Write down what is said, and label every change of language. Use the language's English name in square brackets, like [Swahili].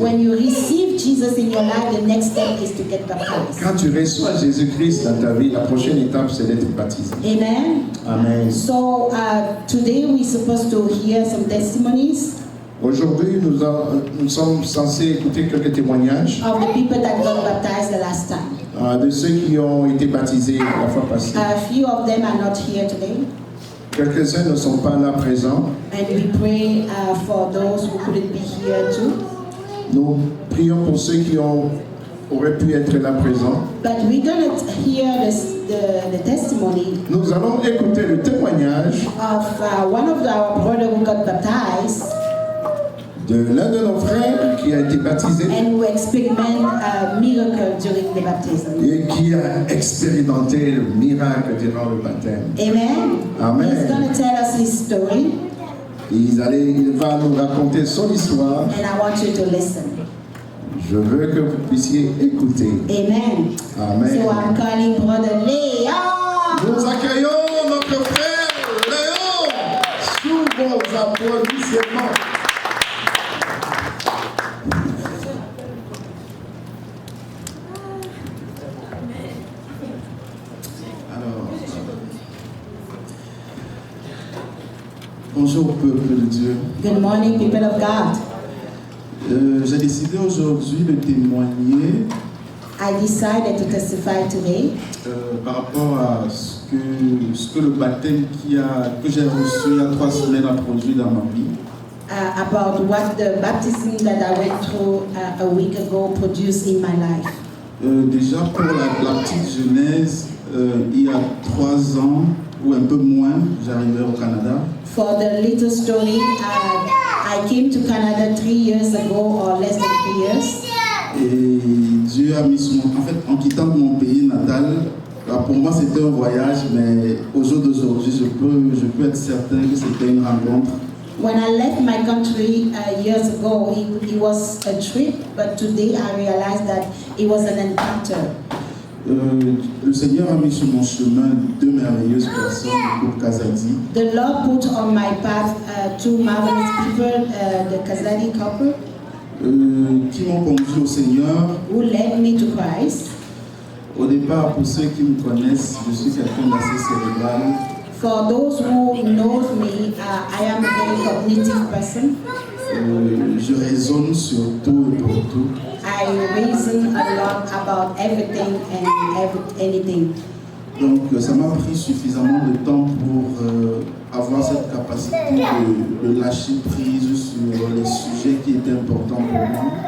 [English] When you receive Jesus in your life, the next step is to get baptized. [French] Quand tu reçois Jésus-Christ dans ta vie, la prochaine étape, c'est d'être baptisé. Amen. Amen. [English] So today we're supposed to hear some testimonies [French] Aujourd'hui, nous sommes censés écouter quelques témoignages [English] of the people that got baptized the last time. [French] de ceux qui ont été baptisés la fois passée. [English] A few of them are not here today, [French] Quelques-uns ne sont pas là présents. [English] and we pray for those who couldn't be here too. [French] Nous prions pour ceux qui auraient pu être là présents. [English] But we're going to hear the testimony [French] Nous allons écouter le témoignage [English] of one of our brothers who got baptized [French] de l'un de nos frères qui a été baptisé [English] and who experienced a miracle during the baptism. [French] et qui a expérimenté le miracle durant le baptême. Amen. Amen. [English] He's going to tell us his story, [French] Il va nous raconter son histoire. [English] and I want you to listen. [French] Je veux que vous puissiez écouter. Amen. Amen. [English] So I'm calling Brother Léon. [French] Nous accueillons notre frère Léon sous vos applaudissements. Alors, bonjour peuple de Dieu. [English] Good morning, people of God. [French] J'ai décidé aujourd'hui de témoigner [English] I decided to testify today [French] par rapport à ce que le baptême que j'ai reçu il y a 3 semaines a produit dans ma vie. [English] About what the baptism that I went through a week ago produced in my life. [French] Déjà pour la petite genèse, il y a 3 ans ou un peu moins, j'arrivais au Canada. [English] For the little story, I came to Canada 3 years ago or less than 3 years. [French] Et Dieu a mis sur mon... En fait, en quittant mon pays natal, pour moi c'était un voyage, mais au jour d'aujourd'hui, je peux être certain que c'était une rencontre. [English] When I left my country years ago, it was a trip, but today I realized that it was an encounter. [French] Le Seigneur a mis sur mon chemin 2 merveilleuses personnes, le couple Kazadi. [English] The Lord put on my path 2 marvelous people, the Kazadi couple, [French] Qui m'ont conduit au Seigneur. [English] who led me to Christ. [French] Au départ, pour ceux qui me connaissent, je suis quelqu'un d'assez cérébral. [English] For those who know me, I am a very cognitive person. [French] Je raisonne sur tout et pour tout. [English] I reason a lot about everything and anything. [French] Donc, ça m'a pris suffisamment de temps pour avoir cette capacité de lâcher prise sur les sujets qui étaient importants pour moi.